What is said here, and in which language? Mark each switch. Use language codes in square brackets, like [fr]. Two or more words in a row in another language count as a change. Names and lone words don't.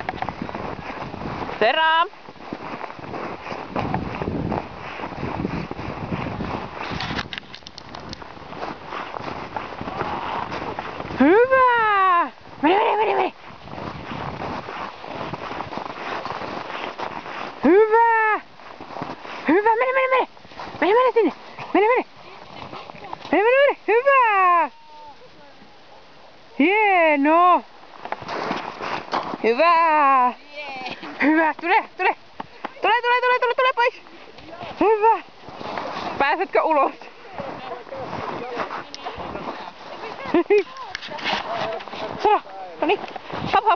[fi] Sera! Hyvä! Mene, mene, mene, mene! Hyvä! Hyvä, mene, mene, mene! Mene, mene sinne! Mene, mene! Mene, mene, mene! Hyvä! Hieno! Hyvä! Hyvä, tule, tule! Tule, tule, tule, tule, tule pois! Hyvä! Pääsetkö ulos? Sara, no niin, hop hop!